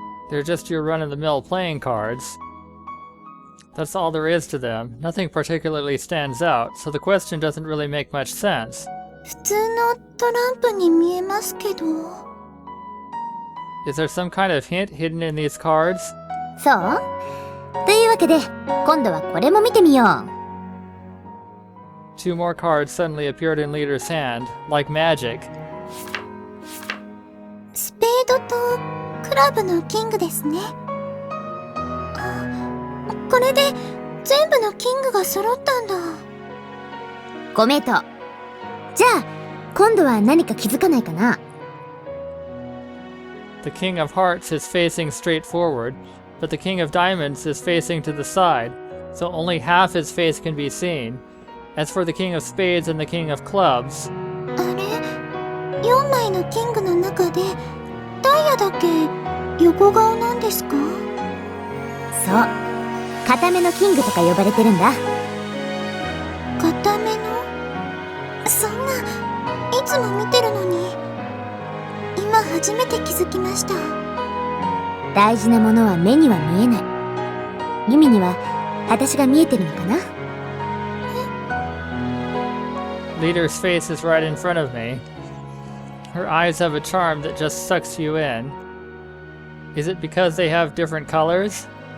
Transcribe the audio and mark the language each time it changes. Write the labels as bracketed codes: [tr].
[en] They're just your run-of-the-mill playing cards. That's all there is to them. Nothing particularly stands out, so the question doesn't really make much sense. [ja] 普通のトランプに見えますけど。 [en] Is there some kind of hint hidden in these cards? [ja] そう？というわけで、今度はこれも見てみよう。 [en] Two more cards suddenly appeared in Leader's hand, like magic. [ja] スペードとクラブのキングですね。これで全部のキングが揃ったんだ。ご名答。じゃあ今度は何か気づかないかな。 [en] The King of Hearts is facing straight forward, but the King of Diamonds is facing to the side, so only half his face can be seen. As for the King of Spades and the King of Clubs... [ja] あれ、4枚のキングの中でダイヤだけ横顔なんですか？そう、固めのキングとか呼ばれてるんだ。固めの？そんな、いつも見てるのに。今初めて気づきました。大事なものは目には見えない。ユミには私が見えてるのかな？ [en] Leader's face is right in front of me. Her eyes have a charm that just sucks you in. Is it because they have different colors?